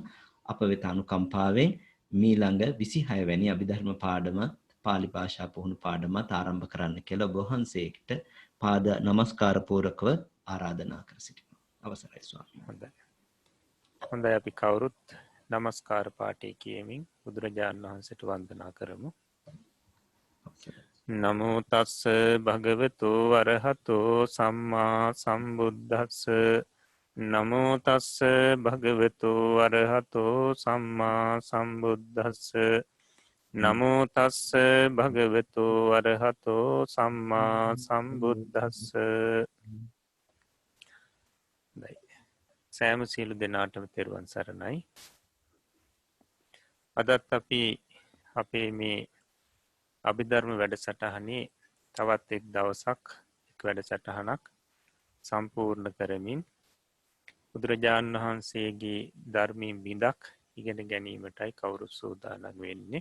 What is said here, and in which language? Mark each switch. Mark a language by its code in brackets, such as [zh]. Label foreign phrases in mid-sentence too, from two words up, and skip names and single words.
[si] අප වෙත අනුකම්පාවෙන් මීළඟ 26 වැනි අභිධර්ම පාඩමත් පාලි භාෂා පුහුණු පාඩමත් ආරම්භ කරන්න කියලා ඔබ වහන්සේට පාද නමස්කාර පූරකව ආරාධනා කර සිටිනවා. අවසරයි ස්වාමීනි. හොඳයි අපි කවුරුත් නමස්කාර පාඨය කියමින් බුදුරජාණන් වහන්සේට වන්දනා කරමු. [pi] නමෝ තස්ස භගවතු වරහතෝ සම්මා සම්බුද්දස්ස නමෝ තස්ස භගවතු වරහතෝ සම්මා සම්බුද්දස්ස නමෝ තස්ස භගවතු වරහතෝ සම්මා සම්බුද්දස්ස. [si] සෑම සියලු දෙනාටම තෙරුවන් සරණයි. අදත් අපි අපේ මේ අභිධර්ම වැඩසටහනේ තවත් එක් දවසක් එක් වැඩසටහනක් සම්පූර්ණ කරමින් බුදුරජාණන් වහන්සේගේ ධර්මයෙන් බිඳක් ඉගෙන ගැනීමටයි කවුරුත් සූදානම් වෙන්නේ.